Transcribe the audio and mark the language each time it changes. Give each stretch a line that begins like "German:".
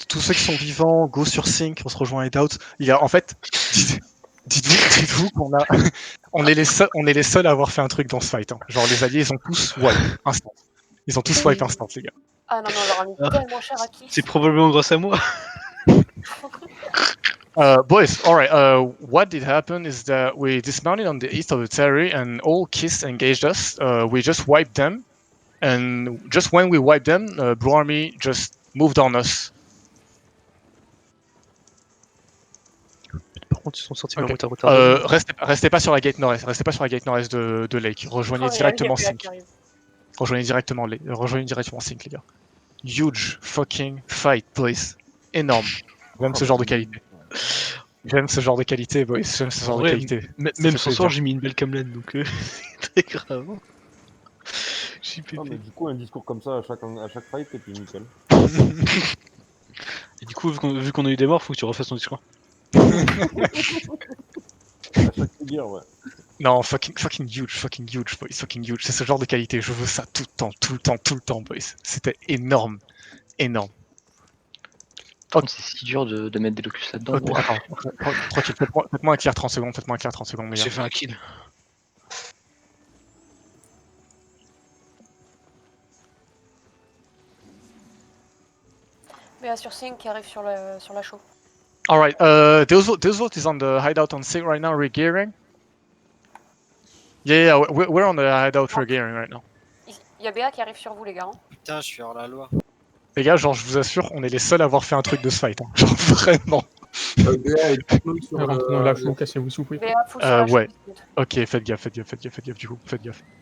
French: Tous ceux qui sont vivants, go sur sync, on se rejoint hideout. En fait, dites-vous qu'on a, on est les seuls à avoir fait un truc dans ce fight. Hein. Genre les alliés, ils ont tous wipe instant. Les gars. Ah non, mais on leur a mis tellement cher à qui. C'est probablement grâce à moi.
English: Boys, alright, what did happen is that we dismounted on the east of the territory and all Kiss engaged us. We just wiped them. And just when we wiped them, Blue Army just moved on us.
French: Par contre, ils sont sortis retard. Restez pas sur la gate nord-est, de Lake. Rejoignez directement Sync. Rejoignez directement Sync, les gars.
English: Huge fucking fight, please.
French: Énorme. J'aime ce genre de qualité.
English: Boys.
French: Même ce soir, j'ai mis une belle camelane, donc c'est très grave. Non, mais du coup, un discours comme ça à chaque fight, et puis nickel. Et du coup, vu qu'on a eu des morts, faut que tu refasses ton discours. À chaque figure, ouais. Non,
English: fucking huge, boys, fucking huge.
French: C'est ce genre de qualité, je veux ça tout le temps,
English: boys.
French: C'était énorme, énorme. Par contre, c'est si dur de mettre des locus là-dedans. Ok, attends, tranquille, faites-moi un clear 30 secondes, les gars. J'ai fait un kill. Mais sur Sync qui arrive sur la show.
English: Alright, Deusvolt is on the hideout on Sig right now, regearing. Yeah, we're on the hideout regearing right now.
French: Il y a Béa qui arrive sur vous, les gars. Hein. Putain, je suis hors la loi. Les gars, genre, je vous assure, on est les seuls à avoir fait un truc de ce fight. Hein. Genre, vraiment. Rentrez dans la flow, cassez-vous sous prix. Béa, full sur la Ouais. show. Ok, faites gaffe, du coup, faites gaffe.